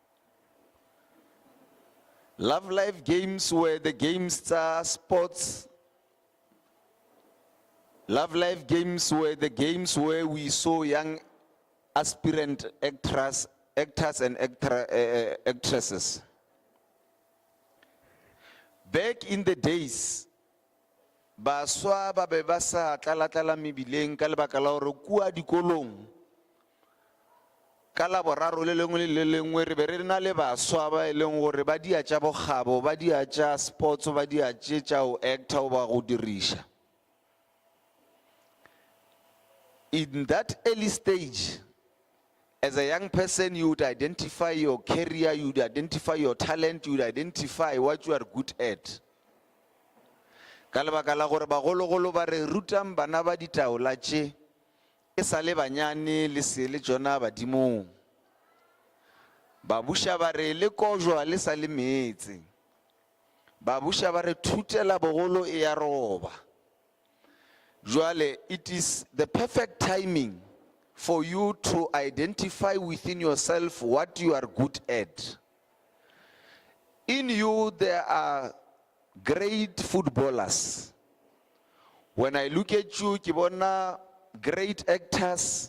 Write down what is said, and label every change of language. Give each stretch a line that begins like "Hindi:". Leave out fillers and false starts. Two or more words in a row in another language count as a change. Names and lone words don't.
English: Lephalale games were the games sports. Lephalale games were the games where we saw young aspirant actors and actresses. Back in the days,
Northern Sotho: baswa ba be ba sa tlalatala mebileng ka lebaka la hore kua dikolong ka la boraro le lengwe le lengwe re be re na le baswa ba e leng gore ba dia tša bogabo, ba dia tša sports, ba dia tša o actor o ba go dirisha.
English: In that early stage, as a young person, you would identify your career, you would identify your talent, you would identify what you are good at.
Northern Sotho: Ka lebaka la gore bagologolo ba re rutang bana ba ditaola tše e sa le banyane le se le tšona badimong. Babuša ba re le kojwa le sa le meetse. Babuša ba re thutela bogolo e ya roba. Joale,
English: it is the perfect timing for you to identify within yourself what you are good at. In you, there are great footballers. When I look at you, Kibona, great actors.